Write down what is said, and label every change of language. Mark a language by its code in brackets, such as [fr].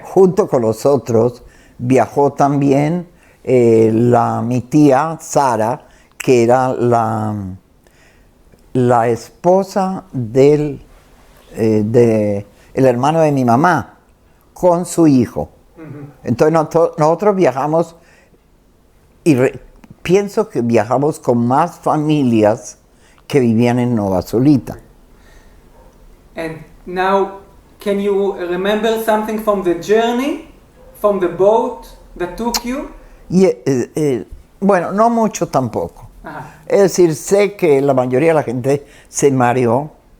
[es] Junto con los otros viajó también mi tía Sara, que era la esposa del el hermano de mi mamá, con su hijo. Entonces nosotros viajamos, y pienso que viajamos con más familias que vivían en Nova Sulita. [en] And now, can you remember something from the journey, from the boat that took you? [es] Y, bueno, no mucho tampoco. Es decir, sé que la mayoría de la gente se mareó.